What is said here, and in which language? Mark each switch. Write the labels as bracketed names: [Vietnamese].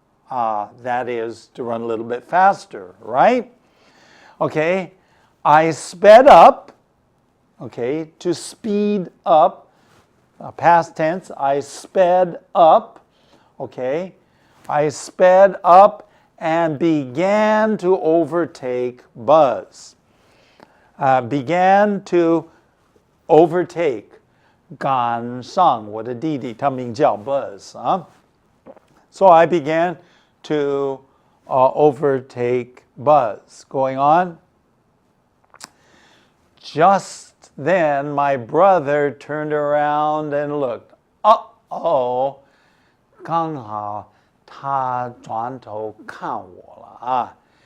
[English] That is to run a little bit faster, right? Okay, I sped up. Okay, to speed up, past tense, I sped up, okay? I sped up and began to overtake Buzz. Began to overtake [Chinese] 赶上我的弟弟，他名叫 Buzz 啊。 [English] So I began to overtake Buzz. Going on. Just then, my brother turned around and looked. [Chinese] Uh-oh, 刚好他转头看我了啊。